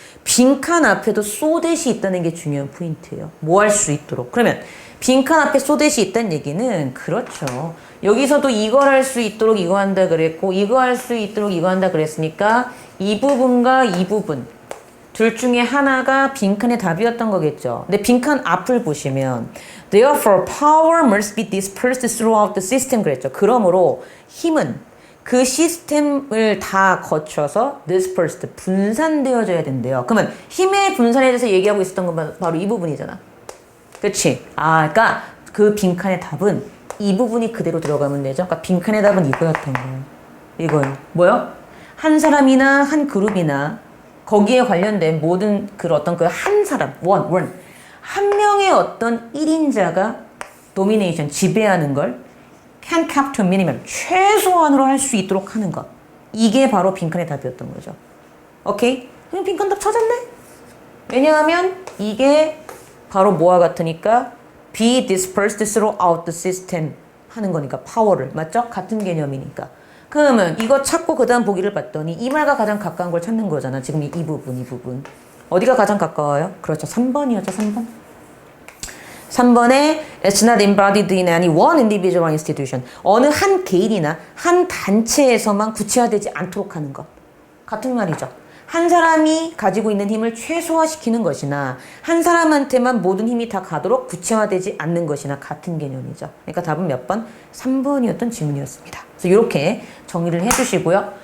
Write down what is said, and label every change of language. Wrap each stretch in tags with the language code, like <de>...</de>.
<ko>빈칸 앞에도 so that이 있다는 게 중요한 포인트예요. 뭐 할 수 있도록. 그러면 빈칸 앞에 so that이 있다는 얘기는 그렇죠. 여기서도 이걸 할 수 있도록 이거 한다 그랬고 이거 할 수 있도록 이거 한다 그랬으니까 이 부분과 이 부분 둘 중에 하나가 빈칸의 답이었던 거겠죠. 근데 빈칸 앞을 보시면</ko> <en>Therefore, power must be dispersed throughout the system</en> <ko>그랬죠. 그러므로 힘은 그 시스템을 다 거쳐서 dispersed, 분산되어져야 된대요. 그러면 힘의 분산에 대해서 얘기하고 있었던 건 바로 이 부분이잖아. 그치? 그러니까 그 빈칸의 답은 이 부분이 그대로 들어가면 되죠. 그러니까 빈칸의 답은 이거였던 거예요. 이건 뭐요? 한 사람이나 한 그룹이나 거기에 관련된 모든 어떤 한 사람, 한 명의 어떤 1인자가 도미네이션, 지배하는 걸</ko> <en>can cap to minimum,</en> <ko>최소한으로 할 수 있도록 하는 것. 이게 바로 빈칸의 답이었던 거죠. 오케이? 그럼 빈칸 답 찾았네? 왜냐하면 이게 바로 뭐와 같으니까</ko> <en>be dispersed throughout the system</en> <ko>하는 거니까 파워를. 맞죠? 같은 개념이니까. 그러면 이거 찾고 그 다음 보기를 봤더니 이 말과 가장 가까운 걸 찾는 거잖아. 지금 이 부분. 어디가 가장 가까워요? 그렇죠. 3번이었죠. 3번.</ko> <en>3번에 It's not embodied in any one individual or institution.</en> <ko>어느 한 개인이나 한 단체에서만 구체화되지 않도록 하는 것. 같은 말이죠. 한 사람이 가지고 있는 힘을 최소화시키는 것이나 한 사람한테만 모든 힘이 다 가도록 구체화되지 않는 것이나 같은 개념이죠. 그러니까 답은 몇 번? 3번이었던 질문이었습니다. 그래서 이렇게 정리를 해주시고요.</ko>